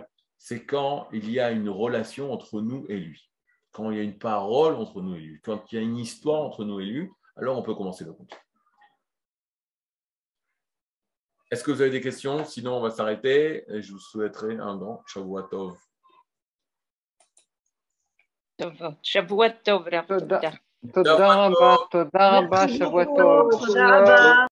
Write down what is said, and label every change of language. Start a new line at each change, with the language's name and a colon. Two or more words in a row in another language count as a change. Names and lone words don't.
French: C'est quand il y a une relation entre nous et lui. Quand il y a une parole entre nous et lui. Quand il y a une histoire entre nous et lui, alors on peut commencer le compte. Est-ce que vous avez des questions? Sinon, on va s'arrêter et je vous souhaiterai un grand
Hebrew: שבוע טוב. שבוע טוב, רב. תודה רבה, שבוע טוב. תודה רבה.